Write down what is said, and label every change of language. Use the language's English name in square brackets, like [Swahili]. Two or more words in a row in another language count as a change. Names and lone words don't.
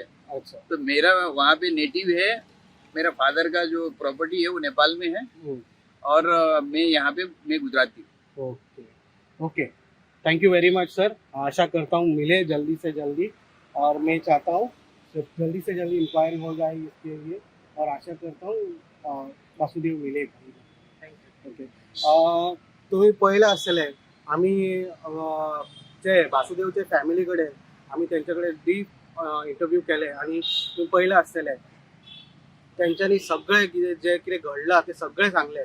[Hindi] अच्छा, तो मेरा वहाँ पे नेटिव है, मेरा फादर का जो प्रॉपर्टी है वो नेपाल में है, और मैं यहाँ पे, मैं गुजराती हूँ। [English] okay, thank you very much sir. [Hindi] आशा करता हूँ मिले जल्दी से जल्दी, और मैं चाहता हूँ जल्दी से जल्दी इंक्वायरी हो जाए इसके लिए, और आशा करता हूँ वासुदेव मिले। [Konkani] ओके, तुम्ही पळयलें आसतलें, आमी जे वासुदेवचे फॅमिली कडेन आमी तेंचे [English] deep interview [Konkani] केले, आणि तुम्ही पळयलें आसतलें तेंच्यांनी सगळें कितें जे कितें घडलां तें सगळें सांगलें।